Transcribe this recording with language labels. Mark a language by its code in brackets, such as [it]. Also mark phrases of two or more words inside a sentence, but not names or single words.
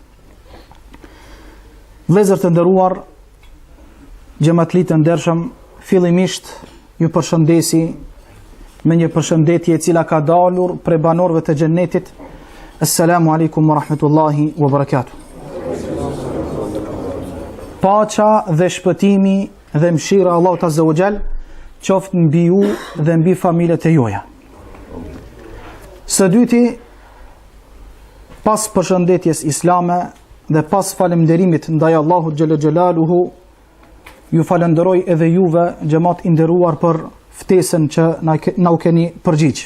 [sq] Vëllezër të nderuar, xhamatli të ndershëm, fillimisht ju përshëndesi me një përshëndetje e cila ka dalur prej banorëve të xhennetit. [ar] السلام عليكم ورحمة الله وبركاته. [sq] Paqa dhe shpëtimi dhe mëshira Allahut [ar] عز وجل [sq] qoftë mbi ju dhe mbi familjet e juaja. Së dyti, pas përshëndetjes islame dhe pas falënderimit ndaj Allahut [ar] جل جلاله, [sq] ju falenderoj edhe juve, xhamat I nderuar, për ftesën që na u keni përgjigj.